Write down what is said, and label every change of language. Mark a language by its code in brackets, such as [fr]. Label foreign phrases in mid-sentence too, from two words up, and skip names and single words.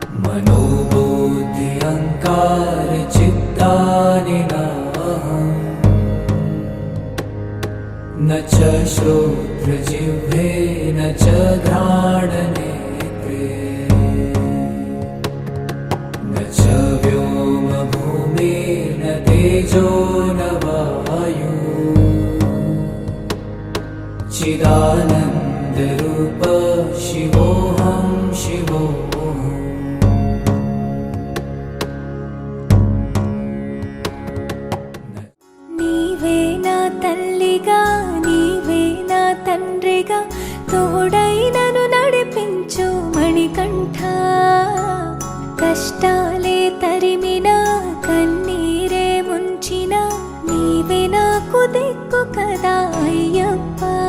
[sa] मनोबुद्धि अहंकार चित्तानि न च श्रोत्रजिह्वे न च घ्राणनेत्रे न च व्योमभूमिर्न तेजो न वायु चिदानन्दरूप शिवोऽहं शिवोऽहम्। [te] నీవే నా తల్లిగా నీవే నా తండ్రిగా తోడై నన్ను నడిపించు మణికంఠ. కష్టాలే తరిమినా కన్నీరే ముంచినా నీవే నాకు దిక్కు కదా అయ్యప్ప.